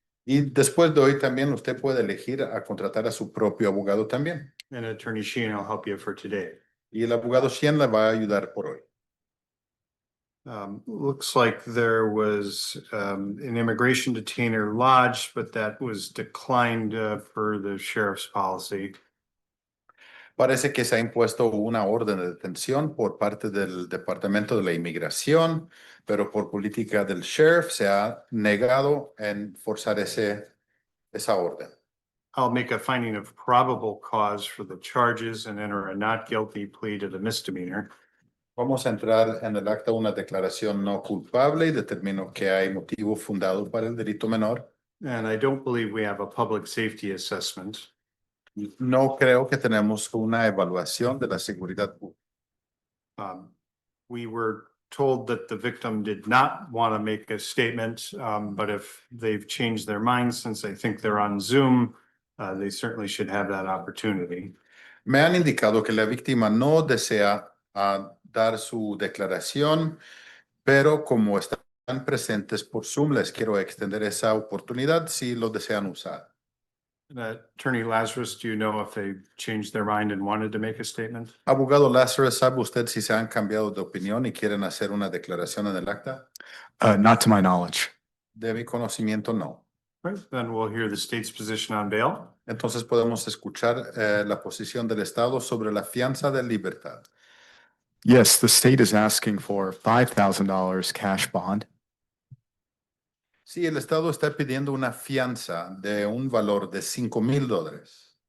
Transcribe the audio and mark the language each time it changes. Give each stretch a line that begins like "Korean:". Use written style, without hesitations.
Spanish: Y después de hoy también usted puede elegir a contratar a su propio abogado también.
English: And Attorney Sheehan will help you for today.
Spanish: Y el abogado Sheehan le va a ayudar por hoy.
English: Looks like there was an immigration detainer lodged, but that was declined for the sheriff's policy.
Spanish: Parece que se ha impuesto una orden de detención por parte del Departamento de la Inmigración, pero por política del sheriff se ha negado en forzar esa orden.
English: I'll make a finding of probable cause for the charges and enter a not guilty plea to the misdemeanor.
Spanish: Vamos a entrar en el acta una declaración no culpable y determino que hay motivo fundado para el delito menor.
English: And I don't believe we have a public safety assessment.
Spanish: No creo que tenemos una evaluación de la seguridad pública.
English: We were told that the victim did not want to make a statement, but if they've changed their minds since I think they're on Zoom, they certainly should have that opportunity.
Spanish: Me han indicado que la víctima no desea dar su declaración, pero como están presentes por Zoom, les quiero extender esa oportunidad si lo desean usar.
English: Attorney Lazarus, do you know if they changed their mind and wanted to make a statement?
Spanish: Abogado Lazarus, ¿sabe usted si se han cambiado de opinión y quieren hacer una declaración en el acta?
English: Not to my knowledge.
Spanish: De mi conocimiento, no.
English: Right, then we'll hear the state's position on bail.
Spanish: Entonces podemos escuchar la posición del Estado sobre la fianza de libertad.
English: Yes, the state is asking for $5,000 cash bond.
Spanish: Sí, el Estado está pidiendo una fianza de un valor de $5,000.